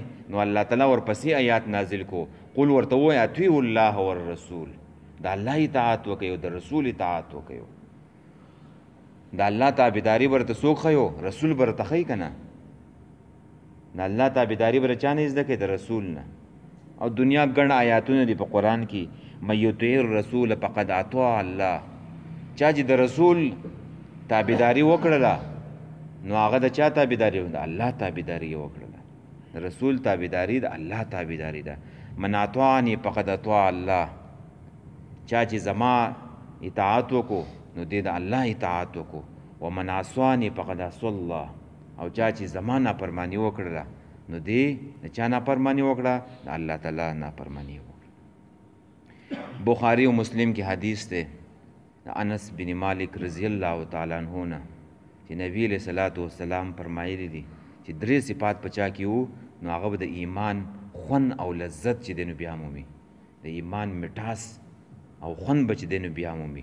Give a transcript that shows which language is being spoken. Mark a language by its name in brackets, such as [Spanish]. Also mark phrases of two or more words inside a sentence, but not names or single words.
[Pashto] نو الله تعالی ورپسې آیات نازل کو قل ورته ووایه [Arabic] اطیعوا الله والرسول، [Pashto] د الله اطاعت وکړئ او د رسول اطاعت وکړئ. د الله تابعداري ورته څوک ښیو؟ رسول به ورته ښیي که نه؟ د الله تابعداري به له چا نه زده کړې؟ د رسول نه. او دنیا ګڼ آیاتونه دي په قرآن کې [Arabic] من یطیع الرسول فقد اطاع الله، [Pashto] چا چې د رسول تابعداري وکړله نو هغه د چا تابعداري؟ د الله تابعداري یې وکړله. د رسول تابعداري د الله تابعداري ده. [Arabic] من اطاعنی فقد اطاع الله، [Pashto] چا چې زما اطاعت وکړو نو دې د الله اطاعت وکړو. [Arabic] ومن عصانی فقد عصى الله، [Pashto] او چا چې زما نافرماني وکړله نو دې د چا نافرماني وکړه؟ د الله تعالی نافرماني وکړه. بخاری و مسلم کې حدیث دی د انس بن مالک [Arabic] رضی الله تعالی عنہ [Pashto] نه چې نبی [Arabic] علیہ الصلوۃ والسلام [Pashto] فرمایلی دي چې درې صفات په چا کې وو نو هغه به د ایمان خون او لذت چې دی نو بیا مومي، د ایمان مټاس او خون به چې دی نو بیا مومي.